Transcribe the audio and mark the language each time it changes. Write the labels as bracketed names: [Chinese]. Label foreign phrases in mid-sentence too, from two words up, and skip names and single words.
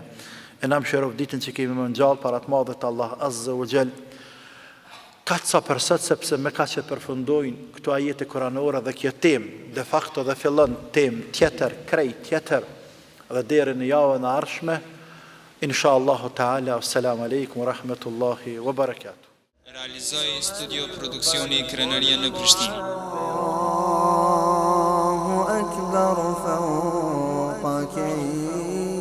[Albanian] E na mëshiroft ditën që kemi më ngjallë para të madhët Allah [Arabic] عز وجل. [Albanian] Kaq sa për sot, sepse me kaq që përfundojnë këto ajete koranore dhe kjo temë, [Latin] de facto [Albanian] dhe fillon temë tjetër, krejt tjetër, dhe deri në javën e ardhshme. [Arabic] إن شاء الله تعالى, السلام عليكم ورحمة الله وبركاته. [Albanian] Realizoi studio produksioni Krenaria në Prishtinë. [Arabic] الله أكبر فوق